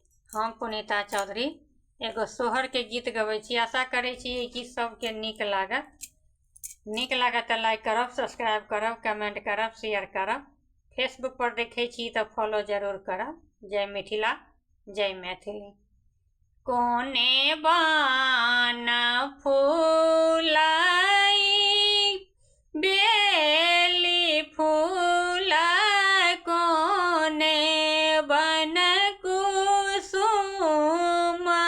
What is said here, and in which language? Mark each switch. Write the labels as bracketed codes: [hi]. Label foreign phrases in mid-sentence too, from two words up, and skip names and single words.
[mai] हम पुनीता चौधरी एगो सोहर के गीत गबै छी। आशा करै छी ई गीत सबके नीक लागत। नीक लागत तऽ लाइक करब, सब्सक्राइब करब, कमेंट करब, शेयर करब। फेसबुक पर देखै छी तऽ फॉलो जरूर करब। जय मिथिला, जय मैथिली। कोने बान फूलाई बेली फूल कोने बन कुसुम